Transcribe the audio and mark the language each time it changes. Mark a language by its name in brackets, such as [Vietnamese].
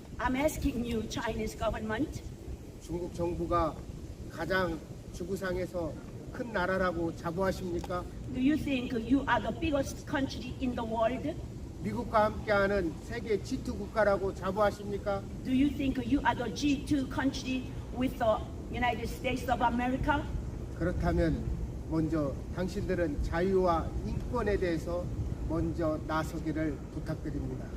[English] I'm asking you, Chinese government, [Korean] 중국 정부가 가장 지구상에서 큰 나라라고 자부하십니까? [English] do you think you are the biggest country in the world? [Korean] 미국과 함께하는 세계 G2 국가라고 자부하십니까? [English] Do you think you are the G2 country with the United States of America? [Korean] 그렇다면 먼저 당신들은 자유와 인권에 대해서 먼저 나서기를 부탁드립니다.